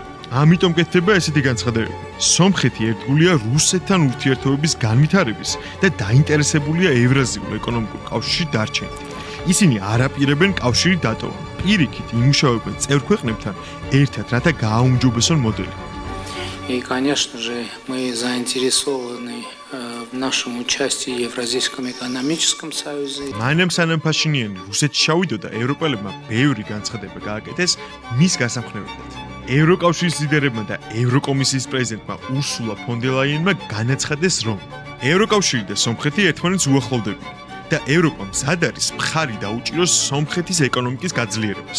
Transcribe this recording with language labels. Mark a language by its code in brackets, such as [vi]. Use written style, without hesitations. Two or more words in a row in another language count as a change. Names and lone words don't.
[ka] ამიტომ კეთდება ესეთი განცხადებები. სომხეთი ერთგულია რუსეთთან ურთიერთობების განვითარების და დაინტერესებულია ევრაზიულ ეკონომიკურ კავშირში დარჩენით. ისინი არ აპირებენ კავშირი დატოვონ. პირიქით იმუშავებენ წევრ ქვეყნებთან ერთად, რათა გააუმჯობესონ მოდელი. [ru] И, конечно же, мы заинтересованы в нашем участии в Евразийском экономическом союзе. [ka] მანამ სანამ ფაშინიანი რუსეთში ჩავიდოდა, ევროპელებმა ბევრი განცხადება გააკეთეს მის გასამხნევებლად. ევროკავშირის ლიდერებმა და ევროკომისიის პრეზიდენტმა ურსულა ფონ დერ ლაიენმა განაცხადეს, რომ ევროკავშირი და სომხეთი ერთმანეთს უახლოვდებიან და ევროპა მზად არის მხარი დაუჭიროს სომხეთის ეკონომიკის გაძლიერებას.